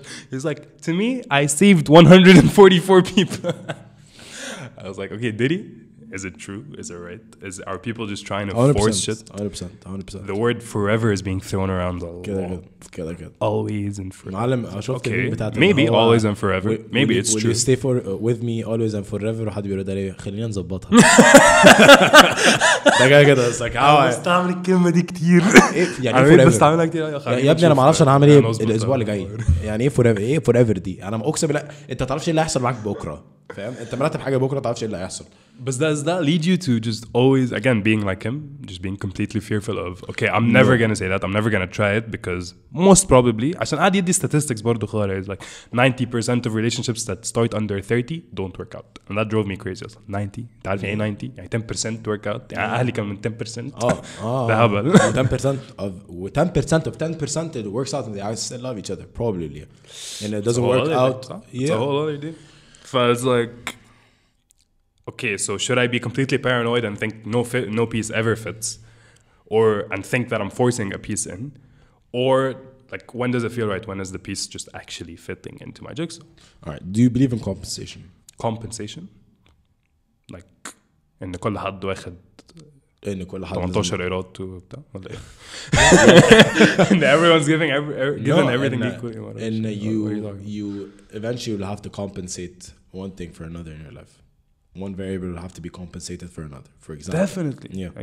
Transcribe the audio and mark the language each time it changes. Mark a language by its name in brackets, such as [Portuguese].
[English] He's like, to me, I saved 144 people. I was like, okay, did he? Is it true? Is it right? Are people just trying to 100%, force shit? 100%. The word forever is being thrown around a lot. [Arabic] كده. [English] Always and forever. [Arabic] معلم شفت [English] Okay, maybe always and forever. Maybe it's true. Will you stay with me always and forever؟ [Arabic] وحد بيرد عليه خلينا نظبطها. ده كده بس like أنا بستعمل الكلمة دي كتير. يعني forever بستعملها كتير يا ابني أنا ما أعرفش أنا هعمل إيه الأسبوع اللي جاي. يعني إيه forever؟ إيه forever دي؟ أنا أقسم بالله أنت تعرفش إيه اللي هيحصل معاك بكرة. فاهم انت مرتب حاجه بكره تعرفش ايه اللي هيحصل. [English] But does that lead you to just always, again, being like him, just being completely fearful of, okay, I'm never gonna say that, I'm never gonna try it, because most probably, [Arabic] عشان عادي يدي [English] statistics [Arabic] برضو خارج, [English] like 90% of relationships that start under 30 don't work out, and that drove me crazy. [Arabic] 90, تعرف يعني ايه 90؟ يعني 10% [English] work out. [Arabic] يعني أهلي كانوا من 10%. ده هبل. [English] 10% of 10% it works out and they still love each other probably, and it doesn't work out. It's a whole other deal. So it's like, okay, so should I be completely paranoid and think no piece ever fits, and think that I'm forcing a piece in, or like when does it feel right? When is the piece just actually fitting into my jigsaw? All right. Do you believe in compensation? Compensation, like [Arabic] إن كل حد واخد إن كل حد 18 قيراط وبتاع ولا إيه؟ [English] Everyone's giving everything equally. And you eventually will have to compensate one thing for another in your life. One variable will have to be compensated for another. For example. Definitely. Yeah.